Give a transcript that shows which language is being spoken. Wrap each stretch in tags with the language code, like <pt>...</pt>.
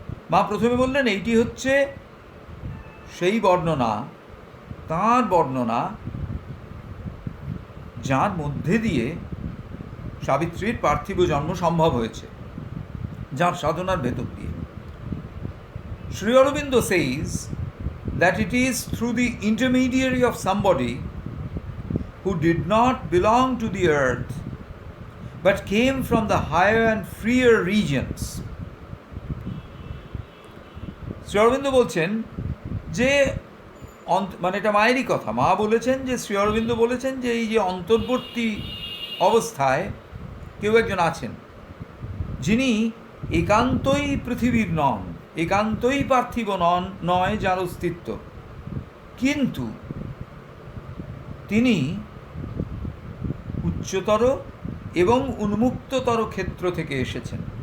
<bn>মা প্রথমে বললেন এইটি হচ্ছে সেই বর্ণনা, তাঁর বর্ণনা যার মধ্যে দিয়ে সাবিত্রীর পার্থিব জন্ম সম্ভব হয়েছে, যার সাধনার ভেতর দিয়ে। Shri Aurobindo</bn> <en>says that it is through the intermediary of somebody who did not belong to the earth but came from the higher and freer regions.</en> <bn>Shri Aurobindo বলছেন যে মানে এটা মায়েরই কথা, মা বলেছেন যে শ্রী অরবিন্দ বলেছেন যে এই যে অন্তর্বর্তী অবস্থায় কেউ একজন আছেন যিনি একান্তই পৃথিবীর নন, একান্তই পার্থিব নয় যার অস্তিত্ব, কিন্তু তিনি উচ্চতর এবং উন্মুক্ততর ক্ষেত্র থেকে এসেছেন।</bn>